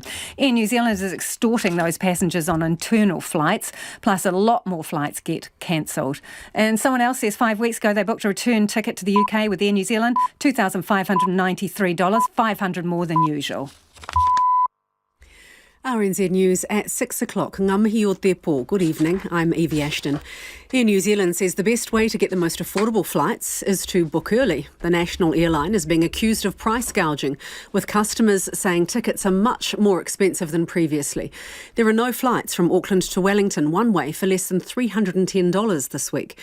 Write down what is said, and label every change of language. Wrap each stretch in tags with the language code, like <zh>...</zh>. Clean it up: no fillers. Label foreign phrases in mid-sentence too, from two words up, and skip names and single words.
<en>Air New Zealand is extorting those passengers on internal flights, plus a lot more flights get cancelled. And someone else says 5 weeks ago they booked a return ticket to the UK with Air New Zealand, $2,593, $500 more than usual. RNZ News at 6 o'clock.</en> <mi>Ngā mihi o te pō.</mi> <en>Good evening, I'm Evie Ashton. Air New Zealand says the best way to get the most affordable flights is to book early. The national airline is being accused of price gouging, with customers saying tickets are much more expensive than previously. There are no flights from Auckland to Wellington one way for less than $310 this week.</en>